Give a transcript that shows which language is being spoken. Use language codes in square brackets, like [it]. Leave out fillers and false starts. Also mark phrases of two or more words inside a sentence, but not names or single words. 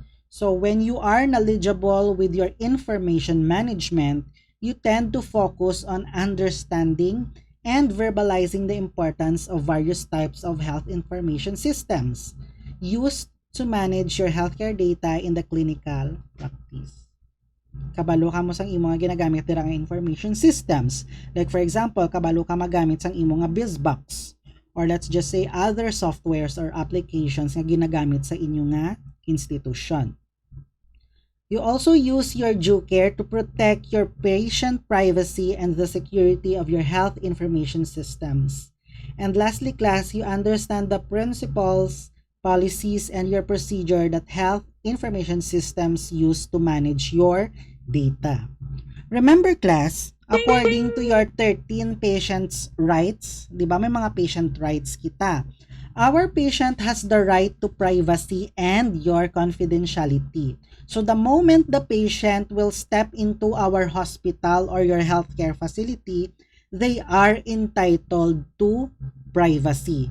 [en] So when you are knowledgeable with your information management, you tend to focus on understanding and verbalizing the importance of various types of health information systems used to manage your healthcare data in the clinical practice. [hil] Kabalo ka mo sang imo nga ginagamit dira nga [en] information systems. Like for example, [hil] kabalo ka magamit sang imo nga BizBox, [en] or let's just say other softwares or applications [hil] nga ginagamit sa inyo nga institution. [en] You also use your due care to protect your patient privacy and the security of your health information systems. And lastly, class, you understand the principles, policies, and your procedure that health information systems use to manage your data. Remember, class, according to your 13 patients' rights, [hil] di ba may mga [en] patient rights [hil] kita? [en] Our patient has the right to privacy and your confidentiality. So the moment the patient will step into our hospital or your healthcare facility, they are entitled to privacy.